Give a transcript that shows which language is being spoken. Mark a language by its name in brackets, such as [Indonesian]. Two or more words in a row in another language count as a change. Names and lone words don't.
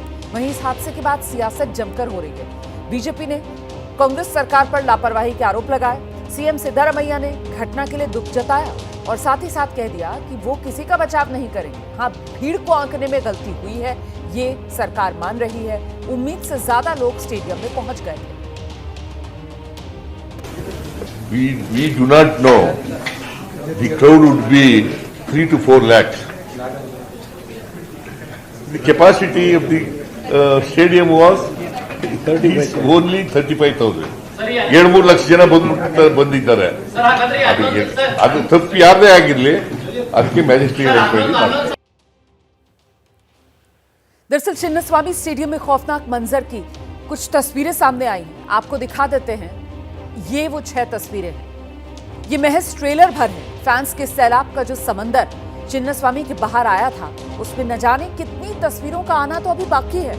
[Hindi] वहीं इस हादसे के बाद सियासत जमकर हो रही है। बीजेपी ने कांग्रेस सरकार पर लापरवाही के आरोप लगाए। सीएम सिद्धरमैया ने घटना के लिए दुख जताया और साथ ही साथ कह दिया कि वो किसी का बचाव नहीं करेंगे। हाँ, भीड़ को आंकने में गलती हुई है, ये सरकार मान रही है। उम्मीद से ज्यादा लोग स्टेडियम में पहुंच गए थे। [English] We do not know. The crowd would be 3 to 4 lakhs. The capacity of the stadium was is only 35,000. [Kannada] 7-3 ಲಕ್ಷ ಜನ ಬಂದಿದ್ದಾರೆ. ಅದು ತಪ್ಪು ಯಾರದೇ ಆಗಿರಲಿ ಅದಕ್ಕೆ ಮ್ಯಾಜಿಸ್ಟ್ರೇಟ್ ಅಂತ [Hindi] दरअसल चिन्नास्वामी स्टेडियम में खौफनाक मंजर की कुछ तस्वीरें सामने आई हैं, आपको दिखा देते हैं। ये वो 6 तस्वीरें हैं, ये महज ट्रेलर भर है। फैंस के सैलाब का जो समंदर चिन्नास्वामी के बाहर आया था उसमें न जाने कितनी तस्वीरों का आना तो अभी बाकी है।